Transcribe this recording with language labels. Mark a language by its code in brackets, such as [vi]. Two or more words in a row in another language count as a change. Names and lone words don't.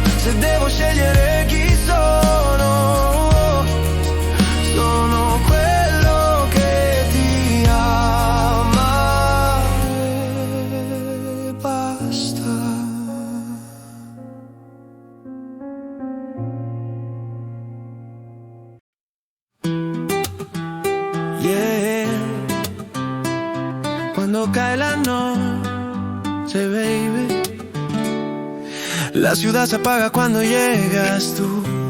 [it] Se devo scegliere chi sono, sono quello che ti ama e basta. [es] Yeah, cuando cae la noche, baby, la ciudad se apaga cuando llegas tú.